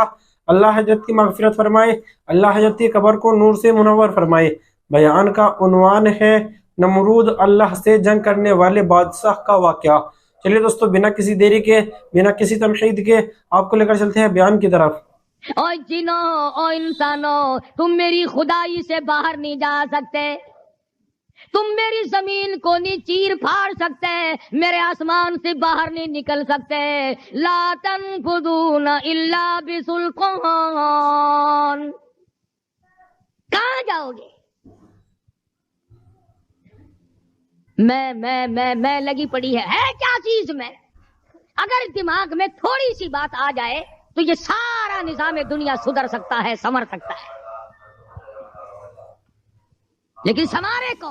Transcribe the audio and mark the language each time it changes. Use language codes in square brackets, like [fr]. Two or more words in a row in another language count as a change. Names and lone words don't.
[ur] اللہ حضرت کی مغفرت فرمائے، اللہ حضرت کی قبر کو نور سے منور فرمائے۔ بیان کا عنوان ہے نمرود اللہ سے جنگ کرنے والے بادشاہ کا واقعہ۔ چلیے دوستو، بنا کسی دیری کے، بنا کسی تمہید کے آپ کو لے کر چلتے ہیں بیان کی طرف۔ او جنو او انسانو، تم میری خدائی سے باہر نہیں جا سکتے، تم میری زمین کو نہیں چیر پھاڑ سکتے، میرے آسمان سے باہر نہیں نکل سکتے۔ [ar] لا تنفذون الا بسلطان، [ur] کہاں جاؤ گے؟ میں لگی پڑی ہے کیا چیز میں؟ اگر دماغ میں تھوڑی سی بات آ جائے تو یہ سارا نظام دنیا سدھر سکتا ہے، سنور سکتا ہے، لیکن سنوارے کون؟